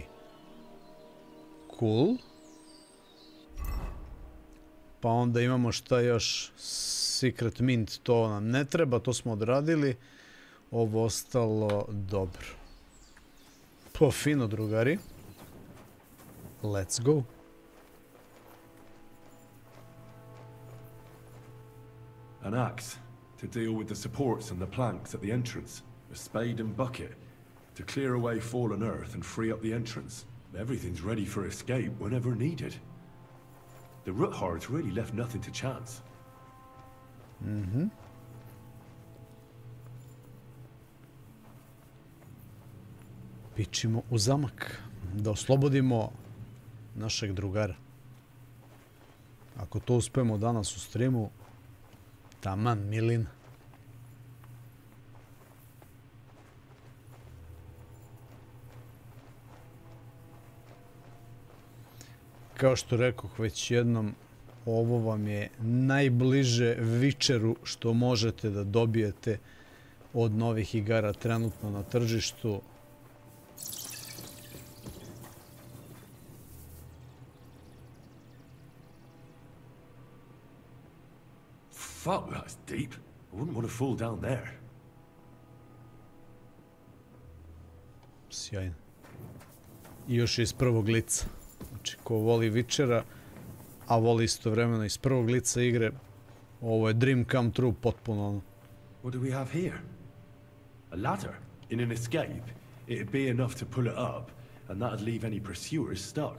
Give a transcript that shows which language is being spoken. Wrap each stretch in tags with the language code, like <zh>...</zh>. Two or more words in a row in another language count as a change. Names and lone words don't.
<en>Cool.</en> <sr>Pa onda imamo šta još, Secret Mint, to nam ne treba, to smo odradili. Ovo ostalo dobro. Po fino, drugari.</sr> <en>Let's go. An axe to deal with the supports and the planks at the entrance. A spade and bucket to clear away fallen earth and free up the entrance. Everything's ready for escape whenever needed. The Roothards really left nothing to chance.</en> <sr>Pičimo u zamak da oslobodimo našeg drugara. Ako to uspemo danas u streamu, taman milina. Kao što rekoh već jednom, ovo vam je najbliže Witcheru što možete da dobijete od novih igara trenutno na tržištu.</sr> <en>Fuck, that's deep. I wouldn't want to fall down there.</en> <sr>Sjajno. I još iz prvog lica. Znači, ko voli Witchera, a voli istovremeno iz prvog lica igre, ovo je</sr> <en>dream come true</en> <sr>potpuno ono.</sr> <en>What do we have here? A ladder? In an escape, it'd be enough to pull it up, and that'd leave any pursuers stuck.</en>